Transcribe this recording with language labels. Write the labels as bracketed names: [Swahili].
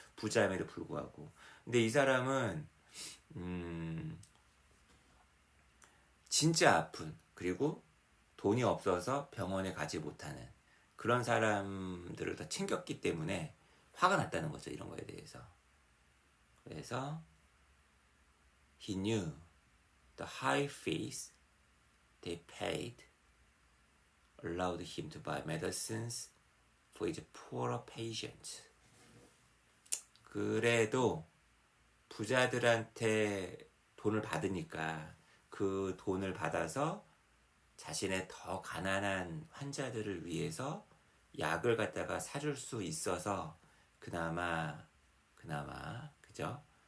[Korean] 부자임에도 불구하고. 근데 이 사람은 진짜 아픈 그리고 돈이 없어서 병원에 가지 못하는 그런 사람들을 다 챙겼기 때문에 화가 났다는 거죠. 이런 거에 대해서. 그래서 [English] he knew the high fees they paid allowed him to buy medicines for his poorer patients. [Korean] 그래도 부자들한테 돈을 받으니까 그 돈을 받아서 자신의 더 가난한 환자들을 위해서 약을 갖다가 사줄 수 있어서 그나마 그죠?